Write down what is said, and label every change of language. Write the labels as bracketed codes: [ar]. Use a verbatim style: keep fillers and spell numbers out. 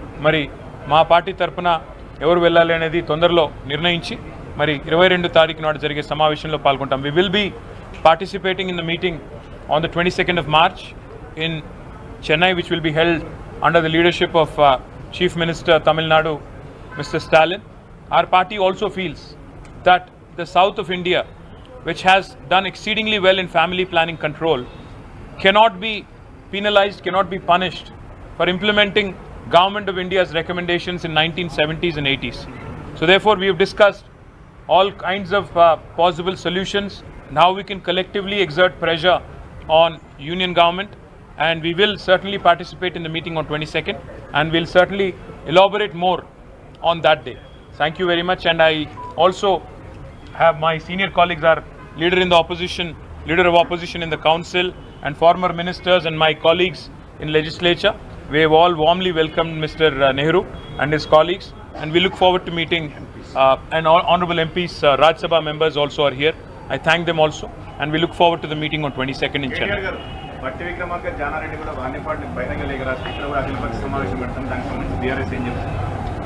[te] మరి మా పార్టీ తరఫున ఎవరు వెళ్ళాలి అనేది తొందరలో నిర్ణయించి మరి ఇరవై రెండు తారీఖు నాడు జరిగే సమావేశంలో పాల్గొంటాం. [en] We will be participating in the meeting on the twenty second of March in Chennai, which will be held under the leadership of chief minister Tamil Nadu mister Stalin. Our party also feels that the south of India, which has done exceedingly well in family planning control, cannot be penalized, cannot be punished for implementing Government of India's recommendations in nineteen seventies and eighties. So therefore, we have discussed all kinds of uh, possible solutions and how we can collectively exert pressure on union government, and we will certainly participate in the meeting on twenty-second and we'll certainly elaborate more on that day. Thank you very much, and I also have my senior colleagues, our leader in the opposition, leader of opposition in the council, and former ministers and my colleagues in legislature. We have all warmly welcomed Mister Nehru and his colleagues, and we look forward to meeting uh, and all honorable M Ps, uh, Rajya Sabha members also are here. I thank them also, and we look forward to the meeting on twenty-second in Chennai. [te] KTR గారు బట్టి విక్రమార్క జానారెడ్డి కూడా వాణిపాటి బహిరంగ లేఖ రాసి ఇక్కడ కూడా అఖిలపక్ష సమావేశం పెడతాం, దానికి సంబంధించి బీఆర్ఎస్ ఏం చెప్తుంది?